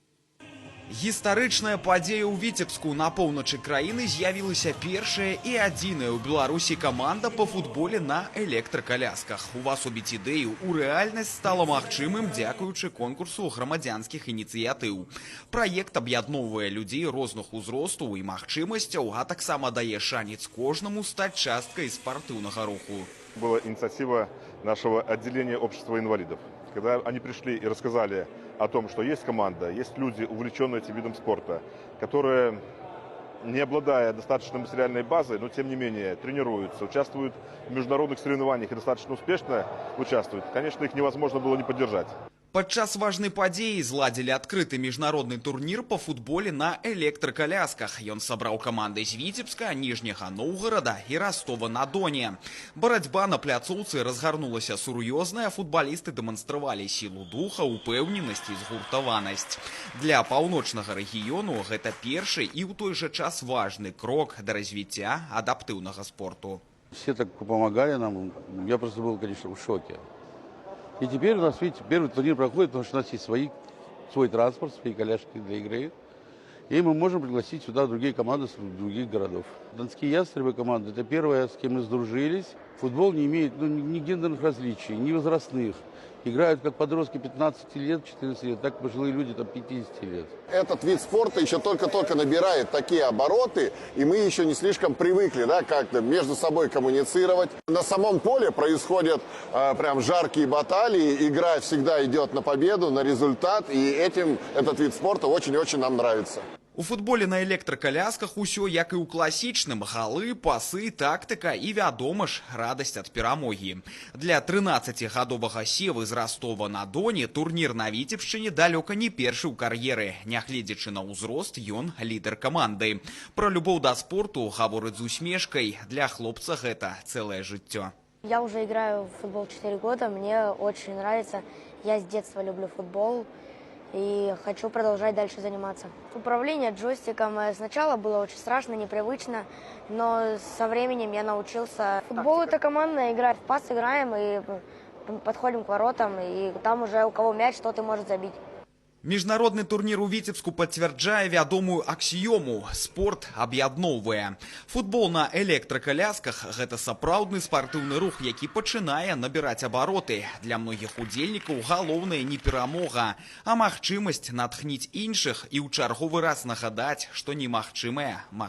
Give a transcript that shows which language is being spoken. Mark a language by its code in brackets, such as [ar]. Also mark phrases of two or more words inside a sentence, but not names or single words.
[be] Гістарычная падзея ў Віцебску. На поўначы краіны з'явілася першая і адзіная ў Беларусі каманда па футболе на электракалясках. Увасобіць ідэю ў рэальнасць стала магчымым дзякуючы конкурсу грамадзянскіх ініцыятыў. Праект аб'ядноўвае людзей розных узростаў і магчымасцяў, а таксама дае шанец кожнаму стаць часткай спартыўнага руху. [ru] Была инициатива нашего отделения общества инвалидов. Когда они пришли и рассказали о том, что есть команда, есть люди, увлеченные этим видом спорта, которые, не обладая достаточной материальной базой, но тем не менее тренируются, участвуют в международных соревнованиях и достаточно успешно участвуют, конечно, их невозможно было не поддержать. [be] Падчас важнай падзеі зладзілі адкрыты міжнародны турнір па футболе на электракалясках. Ён сабраў каманды з Віцебска, Ніжняга Новгарада і Ростова-на-Доне. Барацьба на пляцоўцы разгарнулася сур'ёзная, футбалісты дэманстравалі сілу духа, упэўненасць і згуртаванасць. Для паўночнага рэгіёну гэта першы і ў той жа час важны крок да развіцця адаптыўнага спорту. [ru] Все так помогали нам, я просто был, конечно, в шоке. И теперь у нас, видите, первый турнир проходит, потому что у нас есть свой транспорт, свои коляски для игры. И мы можем пригласить сюда другие команды с других городов. Донские ястребы команды – это первая, с кем мы сдружились. Футбол не имеет ни гендерных различий, ни возрастных. Играют как подростки 15 лет, 14 лет, так пожилые люди там 50 лет. Этот вид спорта еще только-только набирает такие обороты, и мы еще не слишком привыкли, да, как-то между собой коммуницировать. На самом поле происходят прям жаркие баталии, игра всегда идет на победу, на результат, и этим этот вид спорта очень-очень нам нравится. [be] У футболе на электракалясках усё як і ў класічным: галы, пасы, тактыка і, вядома ж, радасць ад перамогі. Для 13-гадовага Севы з Ростова-на-Доне турнір на Віцебшчыне далёка не першы ў кар'еры. Нягледзячы на ўзрост, ён лідар каманды. Пра любоў да спорту гаворыць з усмешкай. Для хлопца гэта цэлае жыццё. [ru] Я уже играю в футбол 4 года, мне очень нравится. Я с детства люблю футбол и хочу продолжать дальше заниматься. Управление джойстиком сначала было очень страшно, непривычно, но со временем я научился. Футбол — это командная игра. В пас играем и подходим к воротам, и там уже у кого мяч, тот и может забить. [be] Міжнародны турнір у Віцебску пацвярджае вядомую аксіёму: спорт аб'ядноўвае. Футбол на электракалясках – гэта сапраўдны спартыўны рух, які пачынае набіраць абароты. Для многіх удзельнікаў галоўнае не перамога, а магчымасць натхніць іншых і ў чарговы раз нагадаць, што немагчымае магчыма.